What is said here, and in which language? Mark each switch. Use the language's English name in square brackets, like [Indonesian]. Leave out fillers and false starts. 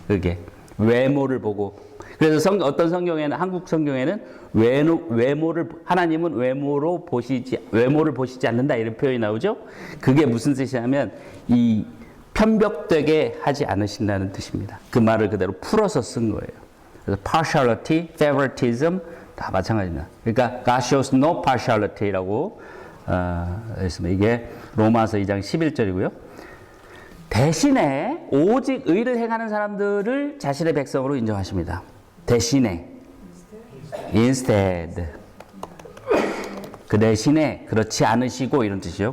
[Korean] 그게 외모를 보고. 그래서 어떤 성경에는 한국 성경에는 외모를 하나님은 외모를 보시지 않는다 이런 표현이 나오죠. 그게 무슨 뜻이냐면 이 편벽되게 하지 않으신다는 뜻입니다. 그 말을 그대로 풀어서 쓴 거예요. 그래서 partiality, favoritism 다 마찬가지입니다. 그러니까 [English] God shows no partiality라고 [Korean] 했습니다. 이게 로마서 2장 11절이고요. 대신에 오직 의를 행하는 사람들을 자신의 백성으로 인정하십니다. 대신에 instead 그 대신에 그렇지 않으시고 이런 뜻이죠.